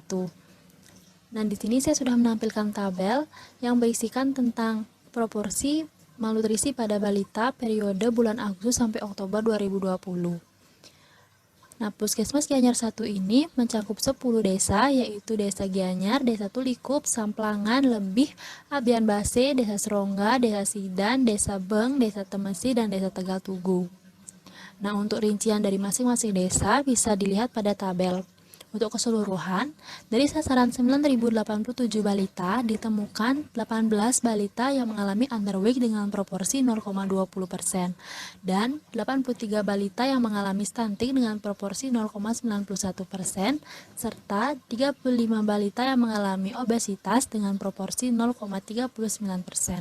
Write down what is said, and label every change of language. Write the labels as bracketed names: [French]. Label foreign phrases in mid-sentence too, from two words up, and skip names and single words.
[Indonesian] Nah, di sini saya sudah menampilkan tabel yang berisikan tentang proporsi malnutrisi pada balita periode bulan Agustus sampai Oktober 2020. Nah, Puskesmas Gianyar 1 ini mencakup 10 desa, yaitu Desa Gianyar, Desa Tulikup, Samplangan, Lebih, Abian Base, Desa Serongga, Desa Sidan, Desa Beng, Desa Temesi, dan Desa Tegal Tugu. Nah, untuk rincian dari masing-masing desa bisa dilihat pada tabel. Untuk keseluruhan, dari sasaran 9.087 balita, ditemukan 18 balita yang mengalami underweight dengan proporsi 0,20%, dan 83 balita yang mengalami stunting dengan proporsi 0,91%, serta 35 balita yang mengalami obesitas dengan proporsi 0,39%.